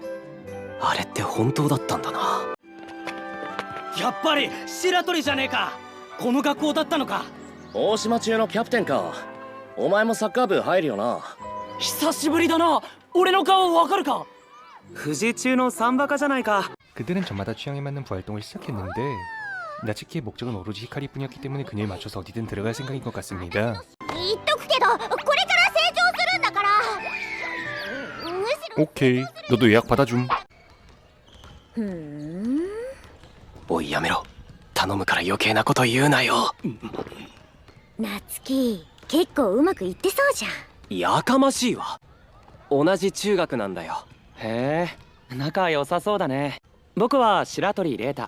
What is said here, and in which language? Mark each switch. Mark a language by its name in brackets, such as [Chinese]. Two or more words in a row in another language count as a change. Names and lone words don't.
[Japanese] あれって本当だったんだな。やっぱり白鳥じゃねえか。この学校だったのか。大島中のキャプテンか。お前もサッカー部入るよな。久しぶりだな。俺の顔わかるか。富士中のサンバカじゃないか。 [Korean] 그들은 저마다 취향에 맞는 부활동을 시작했는데 나츠키의 목적은 오로지 히카리뿐이었기 때문에 그녀에 맞춰서 어디든 들어갈 생각인 것 같습니다. [Japanese] 言っとくけど、これから成長するんだから。むしろ。 [Korean] 오케이, 너도 예약 받아줌. [Japanese] おいやめろ。頼むから余計なこと言うなよ。夏希、結構うまくいってそうじゃん。やかましいわ。同じ中学なんだよ。へえ、仲良さそうだね。僕は白鳥玲太。